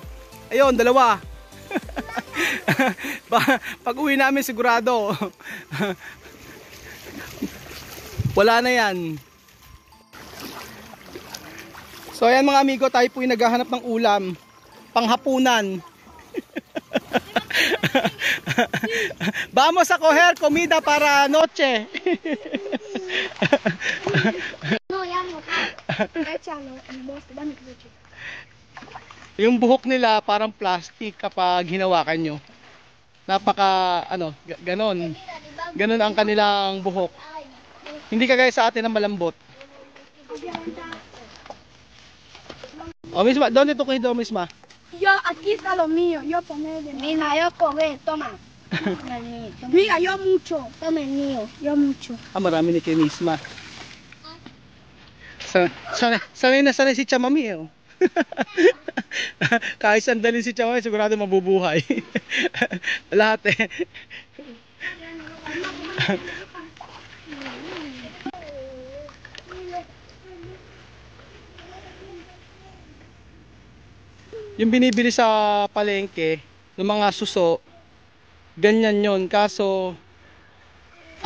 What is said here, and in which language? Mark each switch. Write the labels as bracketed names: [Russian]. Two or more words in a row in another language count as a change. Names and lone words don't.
[Filipino] Ayun, dalawa. Pag uwi namin sigurado. Wala na yan. So ayan mga amigo, tayo po yung naghahanap ng ulam panghapunan. [Spanish] Vamos a coger comida para noche. No, ya no. Échalo, el bote, dame que se. [Filipino] Yung buhok nila parang plastic kapag hinawakan nyo. Napaka ano, ganon. Ganon ang kanilang buhok. Hindi kagaya sa atin ng malambot. [Spanish] O Misma, ¿dónde tú cogido, Misma? Yo, aquí está lo mío. Yo poner de mira, yo coger, toma. Mira, yo mucho. Toma el mío, yo mucho. [Filipino] Marami ni kay Misma. Sanay si Chamami eh. Kahit sandalin si Chamami, sigurado mabubuhay. Lahat eh. Yung binibili sa palengke ng mga suso, ganyan yon.